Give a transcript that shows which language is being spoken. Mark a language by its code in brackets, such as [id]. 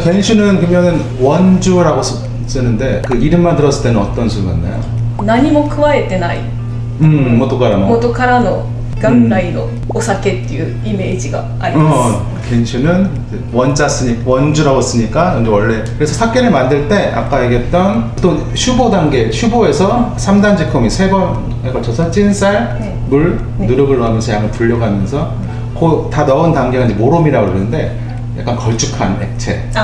[ko] 겐슈는 그러면은 원주라고 쓰는데 그 이름만 들었을 때는 어떤 술 같나요? [ja] 何も加えてない 元からの元来のお酒っていうイメージがあります。 [ko] 겐슈는 원주라고 쓰니까 원래 그래서 사케를 만들 때 아까 얘기했던 또 슈보에서 3단지 코미 3번에 걸쳐서 찐쌀, 물, 누룩을 넣으면서 양을 불려가면서 다 넣은 단계가 이제 모롬이라고 그러는데 약간 걸쭉한 액체.